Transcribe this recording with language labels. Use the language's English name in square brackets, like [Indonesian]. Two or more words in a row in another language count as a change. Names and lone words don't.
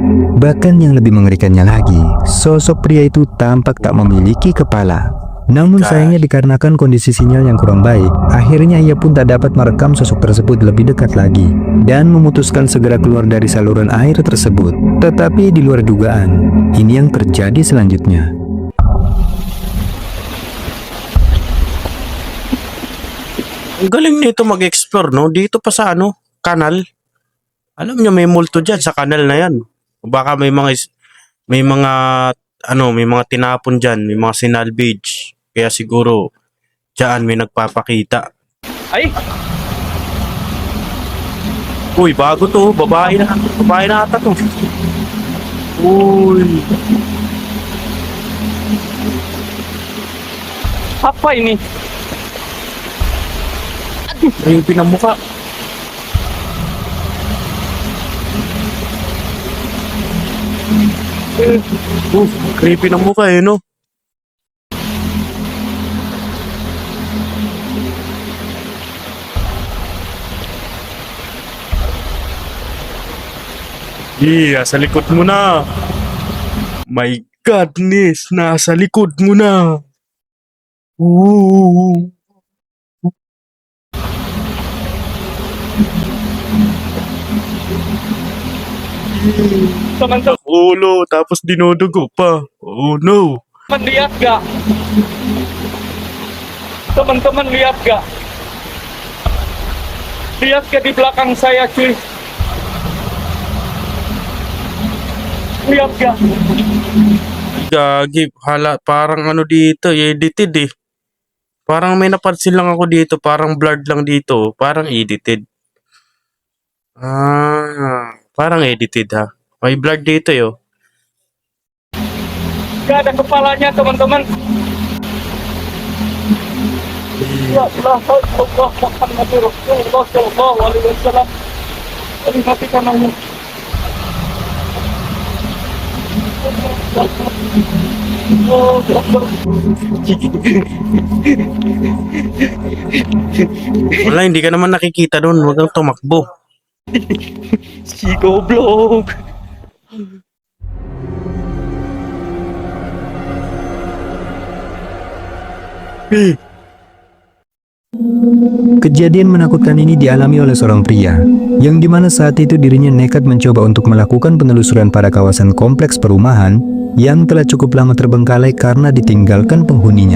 [Indonesian] Bahkan yang lebih mengerikannya lagi, sosok pria itu tampak tak memiliki kepala. Namun sayangnya dikarenakan kondisi sinyal yang kurang baik, akhirnya ia pun tak dapat merekam sosok tersebut lebih dekat lagi dan memutuskan segera keluar dari saluran air tersebut. Tetapi di luar dugaan, ini yang terjadi selanjutnya. [Filipino] Ang galing nito mag-explore, no? Dito pa sa ano, kanal. Alam niyo may multo diyan sa kanal na 'yan. Baka may mga may mga tinapon diyan, may mga sinalvage. Kaya siguro diyan may nagpapakita. Ay, Uy, bago to, babae na ata to. Uy, [Indonesian] apa ini? [Filipino] creepy na mukha. Creepy na mukha eh, no? Iya, sa likod mo na. [English] My goodness, [Filipino] nasa likod mo na. Ooh. [Indonesian] Teman-teman [Filipino] Ulo, tapos dinodugo pa. [English] Oh no. [Indonesian] lihat gak? Teman-teman lihat gak? Lihat ke di belakang saya cuy. Lihat ya. [Filipino] Gagi, parang ano dito, edited eh. Parang may napansin lang ako dito, parang blurred lang dito, parang edited. Parang edited ha. May blurred dito yo. [Indonesian] Gak ada kepalanya teman-teman. [Arabic] يا الله، الله محمد رسول الله صلى الله عليه وسلم. [Indonesian] Ini matikan Allah. [Filipino] Wala, hindi ka naman nakikita doon, huwag kang tumakbo. [Indonesian] Si goblok. Kejadian menakutkan ini dialami oleh seorang pria, yang dimana saat itu dirinya nekat mencoba untuk melakukan penelusuran pada kawasan kompleks perumahan yang telah cukup lama terbengkalai karena ditinggalkan penghuninya.